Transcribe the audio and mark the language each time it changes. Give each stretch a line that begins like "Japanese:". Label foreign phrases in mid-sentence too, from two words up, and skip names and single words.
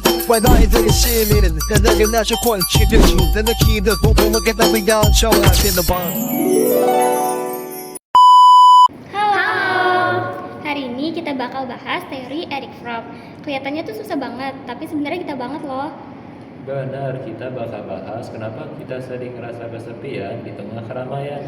Indonesian: 外来的市民，但那个那些混气的情，真的气的不同，我给他们要求啊，变得棒。 Halo, hari ini kita bakal bahas teori Erich Fromm. Kelihatannya tuh susah banget, tapi sebenarnya kita banget loh. Benar, kita bakal bahas kenapa kita sering ngerasa kesepian di tengah keramaian.